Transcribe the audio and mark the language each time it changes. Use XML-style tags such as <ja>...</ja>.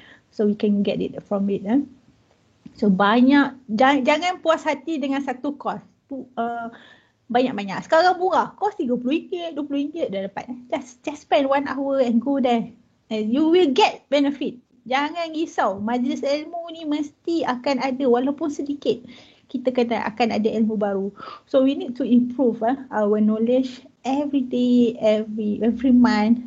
<en>So we can get it from it.</en> <ms>So banyak. Jangan puas hati dengan satu course. Banyak-banyak. Sekarang murah. Kos RM30, RM20 dah dapat.</ms> <en>Just spend 1 hour and go there. And you will get benefit.</en> <ms>Jangan risau. Majlis ilmu ni mesti akan ada walaupun sedikit. Kita kata akan ada ilmu baru.</ms> <en>So we need to improve our knowledge every day, every month.</en>